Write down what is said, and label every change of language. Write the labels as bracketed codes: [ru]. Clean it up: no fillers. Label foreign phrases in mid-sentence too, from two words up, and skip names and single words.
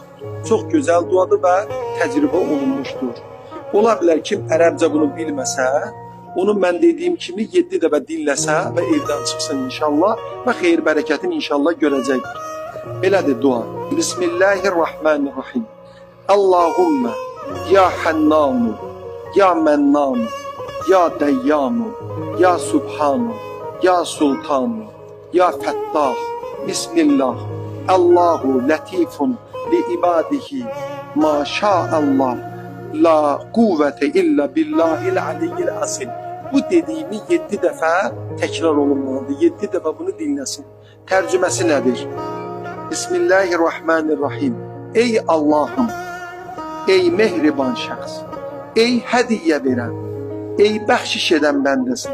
[az] Çox gözəl duadır və təcrübə olunmuşdur. Ola bilər kim ərəbcə bunu bilməsə, onu mən dediyim kimi 7 dəfə dinləsə və evdən çıxsın inşallah və xeyir bərəkətin inşallah görəcəkdir. Belədir dua. [ar] بسم الله الرحمن الرحيم. اللهم يا حنان، يا منان، يا ديان، يا سبحان، يا سلطان، يا فتاح. بسم الله. الله لطيف بعباده ما شاء الله. لا قوة إلا بالله العلي العظيم. [az] Bu dediğimi 7 dəfə təkrar olunmalıdır. 7 dəfə bunu dinləsin. Tərcüməsi nədir? Bismillahirrahmanirrahim. Ey Allah'ım, ey mehriban şəxs, ey hədiyyə verən, ey bəxşiş edən bəndəsin,